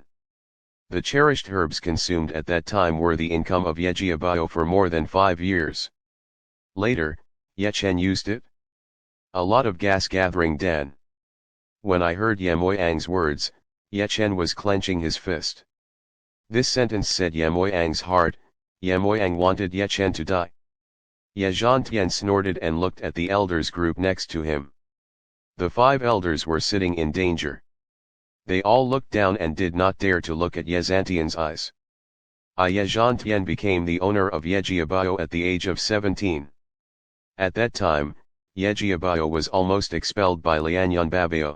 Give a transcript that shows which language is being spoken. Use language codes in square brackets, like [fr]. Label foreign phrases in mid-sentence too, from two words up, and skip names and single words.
[en] The cherished herbs consumed at that time were the income of Ye Jiabao for more than 5 years. Later, Ye Chen used it. A lot of gas gathering dan. When I heard Ye Moyang's words, Ye Chen was clenching his fist. This sentence said Ye Moyang's heart. Ye Moyang wanted Ye Chen to die. Ye Zhantian snorted and looked at the elders group next to him. The 5 elders were sitting in danger. They all looked down and did not dare to look at Ye Zhantian's eyes. Ye Zhantian became the owner of Ye Jiabao at the age of 17. At that time, Ye Jiabao was almost expelled by Lianyun Babao.